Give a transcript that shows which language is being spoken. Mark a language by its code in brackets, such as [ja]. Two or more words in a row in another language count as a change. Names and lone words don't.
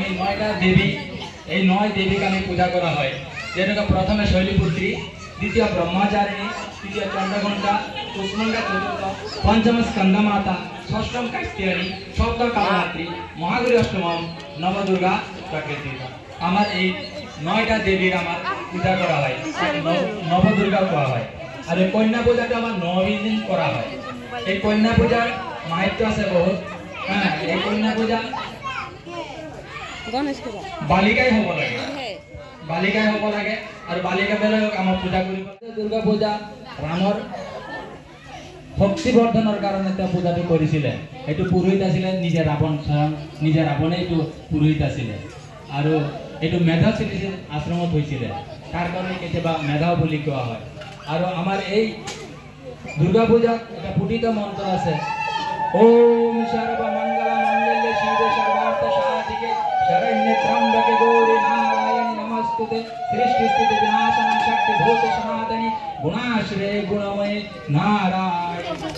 [bn] নয়টা দেবী এই নয় দেবীকে আমি পূজা করা হয় যেটা প্রথমে শৈলপুত্রী দ্বিতীয় ব্রহ্মচারিণী তৃতীয় চন্দ্রঘণ্টা চতুর্থ চতুর্থ পঞ্চম স্কন্দমাতা ষষ্ঠম কাত্যায়নী সপ্তম কালরাত্রি মহাগৌরী অষ্টমম নবদুর্গা প্রকৃতি আমার এই নয়টা দেবীর আমার পূজা করা হয় নবদুর্গা করা হয় আর এই কন্যা পূজাটা আমার 9 দিন করা হয় এই কন্যা পূজার মাহাত্ম্য আছে বহুত হ্যাঁ এই কন্যা পূজা [as] গণেশ পূজা বালিকাই হব লাগে আর বালিকা বেলা আমার পূজা করি দুর্গা পূজা রামৰ ভক্তিবৰ্ধনৰ কাৰণে তেওঁ পূজাটো কৰিছিলে এইটো পুৰোহিত আছিলে নিজে ৰাৱণে এইটো পুৰোহিত আছিলে আৰু এইটো মেধা শ্ৰীৰ আশ্ৰমত হৈছিলে তাৰ কাৰণে কেতিয়াবা মেধা বুলি কোৱা হয় আৰু আমাৰ এই দুৰ্গা পূজাত এটা পুটিত মন্ত্ৰ আছে [sa] ওম সর্বমঙ্গল মঙ্গলে শিবে সর্বার্থ সাধিকে শরণ্যে ত্র্যম্বকে গৌরী নারায়ণী নমস্তুতে সৃষ্টি স্থিতি বিনাশনং শক্তি ভূত সনাতনী গুণাশ্রয়ে গুণময়ে নারায়ণ